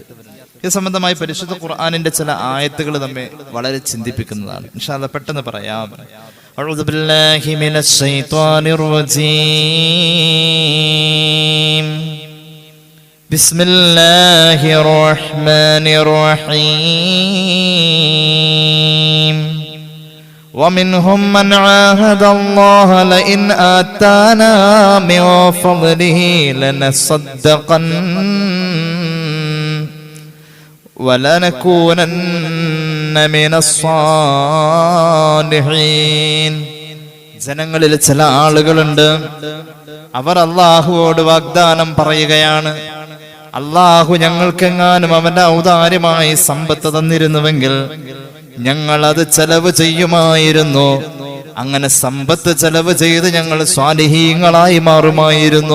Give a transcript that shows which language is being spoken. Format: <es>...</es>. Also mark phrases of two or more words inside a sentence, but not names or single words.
<ml>ഇത് സംബന്ധമായി പരിശുദ്ധ ഖുർആനിന്റെ ചില ആയത്തുകൾ നമ്മെ വളരെ ചിന്തിപ്പിക്കുന്നതാണ്.</ml> <ar>إن شاء الله</ar> <ml>പെട്ടെന്ന് പറയാം.</ml> <ar>أعوذ بالله من الشيطان الرجيم. بسم الله الرحمن الرحيم. ومنهم من عاهد الله لئن آتانا من فضله لنصدقن وَلَنَكُونَنَّ مِنَ الصَّالِحِينَ.</ar> <ml>ജനങ്ങളിൽ ചില ആളുകളുണ്ട്, അവർ അല്ലാഹുവോട് വാഗ്ദാനം പറയുകയാണ്, അല്ലാഹു ഞങ്ങൾക്കെങ്ങാനും അവന്റെ ഔദാര്യമായി സമ്പത്ത് തന്നിരുന്നുവെങ്കിൽ ഞങ്ങൾ അത് ചെലവ് ചെയ്യുമായിരുന്നു. അങ്ങനെ സമ്പത്ത് ചെലവ് ചെയ്ത് ഞങ്ങൾ സ്വാലിഹീങ്ങളായി മാറുമായിരുന്നു.</ml>